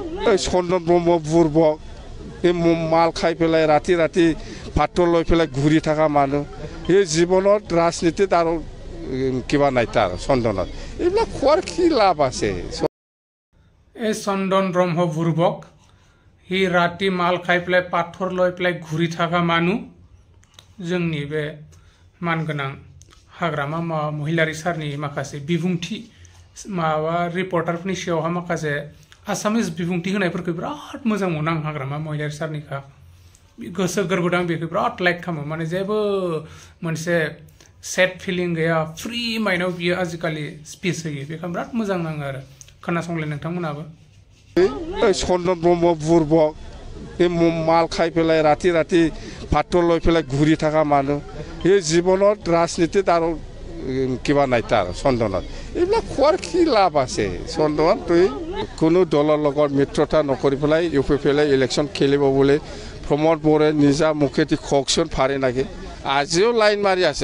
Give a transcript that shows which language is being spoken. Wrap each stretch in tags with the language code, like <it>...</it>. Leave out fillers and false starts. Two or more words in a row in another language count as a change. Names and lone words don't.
<as>এই চন্দন ব্ৰহ্ম বুৰ্বক এই মাল খাই পেলাই ৰাতি ৰাতি ভাতৰ লৈ পেলাই ঘূৰি থকা মানুহ এই জীৱনত ৰাজনীতিত আৰু কিবা নাই তাৰ চন্দনত এইবিলাক খোৱাৰ কি লাভ আছে এই চন্দন ব্ৰহ্ম বুৰ্বক হি ৰাতি মাল খাই পেলাই পাথৰ লৈ পেলাই ঘূৰি থকা মানুহ</as> <brx>जोंनि बे मानगोनां हाग्रामा महिलारि सारनि माखासे बिबुंथि माबा रिपर्टारफोरनि सायावहा माखासे आसामिस बिबुंथि होनायफोरखौ बिराद मोजां मोनो आं हाग्रामा महिलारि सारनिखा गोसो गोरबोदों बेखौ बिराद लाइक खालामो माने जेबो मोनसे</brx> <en>sad feeling</en> <brx>गैया फ्रि माइन्डआव बियो आजिखालि स्पिच होयो बेखौ बिराद मोजां नाङो आरो खोनासंलाय नोंथांमोनाबो</brx> <as>चन्दन ब्रह्म बुर्बक এই মাল খাই পেলাই ৰাতি ৰাতি ভাতৰ লৈ পেলাই ঘূৰি থকা মানুহ এই জীৱনত ৰাজনীতিত আৰু কিবা নাই তাৰ চন্দনত এইবিলাক খোৱাৰ কি লাভ আছে চন্দনত তুই কোনো দলৰ লগত মিত্ৰতা নকৰি পেলাই ইউপিএফএলে ইলেকশ্যন খেলিব বুলি প্ৰমোদ বৰে নিজা মুখেদি ককচোন ফাৰে নাকি আজিও লাইন মাৰি আছে</as>